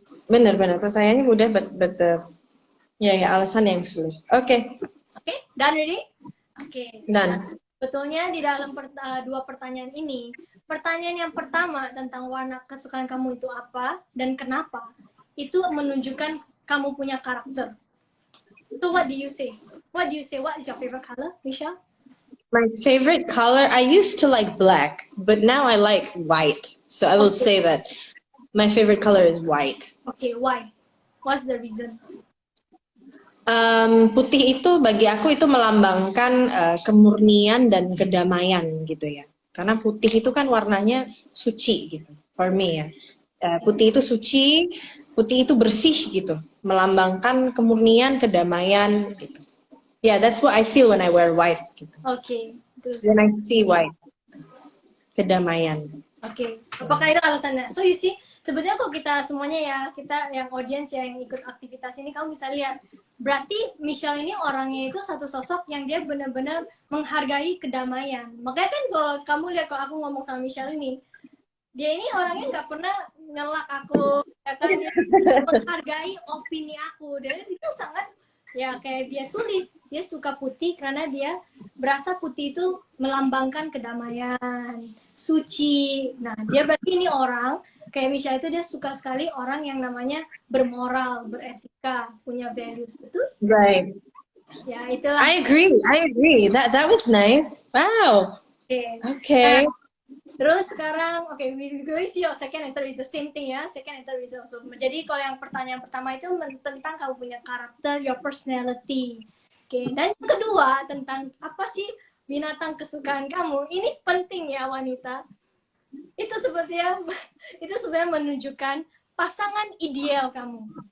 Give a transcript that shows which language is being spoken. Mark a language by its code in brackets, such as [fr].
[id] Benar. Pertanyaannya mudah, but alasan yang sulit. Oke, [en] done ready? Done. [id] Betulnya di dalam 2 pertanyaan ini, pertanyaan yang pertama tentang warna kesukaan kamu itu apa dan kenapa, itu menunjukkan kamu punya karakter. [en] So what do you say? What is your favorite color, Michelle? My favorite color, I used to like black, but now I like white. So I will say that my favorite color is white. Okay, why? What's the reason? [id] Putih itu bagi aku itu melambangkan kemurnian dan kedamaian gitu ya. Karena putih itu kan warnanya suci gitu. [en] For me [id] ya. Putih itu suci, putih itu bersih gitu. Melambangkan kemurnian, kedamaian gitu. [en] Yeah, that's what I feel when I wear white gitu. Okay. When I see white. Kedamaian. [id] Oke, apakah itu alasannya? [en] So you see, [id] sebenarnya kok kita semuanya ya, kita yang audiens yang ikut aktivitas ini, kamu bisa lihat, berarti Michelle ini orangnya itu satu sosok yang dia benar-benar menghargai kedamaian. Makanya kan kalau kamu lihat kalau aku ngomong sama Michelle ini, dia ini orangnya nggak pernah ngelak aku, ya kan? Dia menghargai opini aku, dan itu sangat ya kayak dia tulis, dia suka putih karena dia berasa putih itu melambangkan kedamaian, suci. Nah, dia berarti ini orang kayak Michelle itu dia suka sekali orang yang namanya bermoral, beretika, punya values, betul? [en] Right. [id] Ya, itulah. [en] I agree. That was nice. Wow. Okay. [id] Terus sekarang, [en] we see your second and third is the same thing ya, second and third is also. [id] Jadi kalau yang pertanyaan pertama itu tentang kamu punya karakter, [en] your personality. [id] Dan yang kedua tentang apa sih binatang kesukaan kamu. Ini penting ya wanita. Itu sebenarnya menunjukkan pasangan ideal kamu.